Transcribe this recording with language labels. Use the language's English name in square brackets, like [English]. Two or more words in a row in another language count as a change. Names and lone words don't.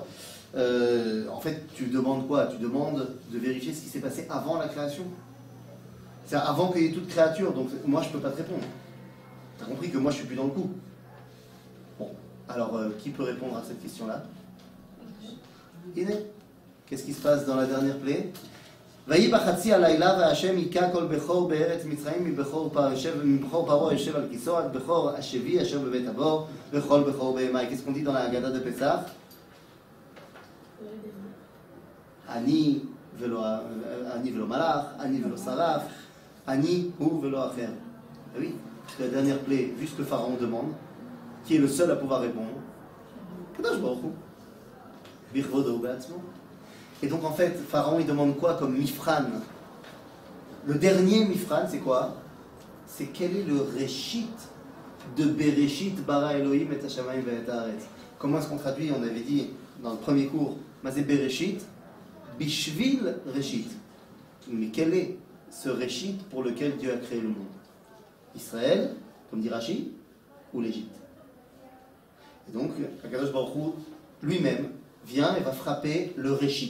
[French] En fait, tu demandes quoi? Tu demandes de vérifier ce qui s'est passé avant la création. C'est-à-dire avant qu'il y ait toute créature, donc moi, je ne peux pas te répondre. Tu as compris que moi, je ne suis plus dans le coup. Bon, alors, qui peut répondre à cette question-là? Iné. Qu'est-ce qui se passe dans la dernière plaie? [Hebrew] ויהי בחצי הלילה והשם היכה כל בכור בארץ מצרים מבכור פרעה יושב על כיסאו עד בכור השבי אשר בבית הבור וכל בכור בהמה. [French] Qu'est-ce qu'on dit dans la Haggadah de Pessah? [Hebrew] אני ולא מלאך, אני ולא שרף, אני הוא ולא אחר. [French] Oui, la dernière plaie, vu ce que Pharaon demande, qui est le seul à pouvoir répondre? [Hebrew] קדוש ברוך הוא. בכבודו בעצמו. [French] Et donc en fait, Pharaon il demande quoi comme mifran? Le dernier mifran, c'est quoi? C'est quel est le réchit de [Hebrew] בראשית ברא אלהים את השמים ואת הארץ. [French] Comment est-ce qu'on traduit? On avait dit dans le premier cours, [Hebrew] מה זה בראשית, בשביל ראשית. [French] Mais quel est ce réchit pour lequel Dieu a créé le monde? Israël, comme dit Rashi, ou l'Égypte? Et donc, [Hebrew] הקדוש ברוך הוא [French] lui-même vient et va frapper le réchit.